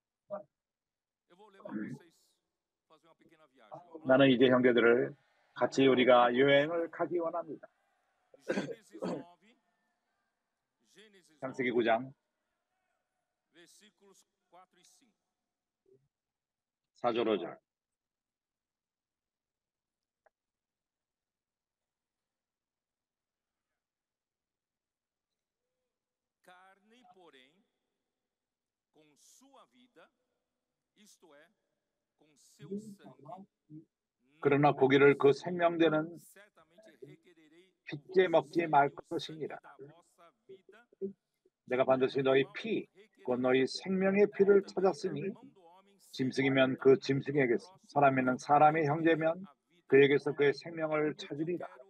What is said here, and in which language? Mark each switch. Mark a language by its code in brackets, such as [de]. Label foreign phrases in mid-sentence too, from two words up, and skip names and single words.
[ko] 나는 이제 형제들을 같이 우리가 여행을 가기 원합니다. 창세기 9장 4절 5절. [pt] Carne, porém, com sua vida, isto é, com seu sangue, [ko] 그러나 고기를 그 생명되는 핏째 먹지 말 것이니라. 내가 반드시 너희 피, 곧 너희 생명의 피를 찾았으니 짐승이면 그 짐승에게서, 사람이면 사람의 형제면 그에게서 그의 생명을 찾으리라.